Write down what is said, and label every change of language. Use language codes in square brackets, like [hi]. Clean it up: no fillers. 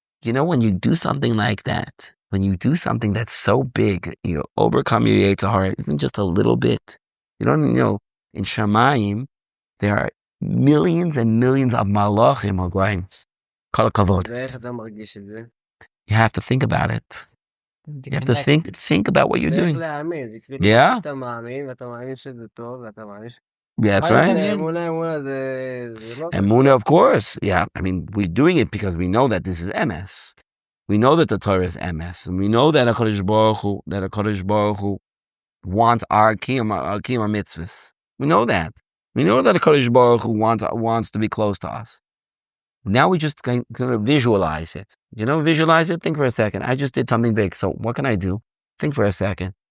[en] You know, when you do something like that, when you do something that's so big, you overcome your Yetzer Hara, even just a little bit. You don't know, in Shamayim, there are millions and millions of malachim going. [he] Kol kavod. ואיך אתה מרגיש את זה? [en] You have to think about it. You have to think about what you're doing. [he] להאמין, זה כאילו [en] Yeah. [he] שאתה מאמין, ואתה מאמין שזה טוב, ואתה מאמין [en] That's right. [he] אמונה זה לא... [en] Emunah, of course. Yeah, I mean, we're doing it because we know that this is MS. We know that the Torah is MS. And we know that HaKadosh Baruch Hu wants our kiyum mitzvahs. We know that. We know that HaKadosh Baruch Hu wants to be close to us. Now we just kind of visualize it. Visualize it? Think for a second. I just did something big. So what can I do? Think for a second.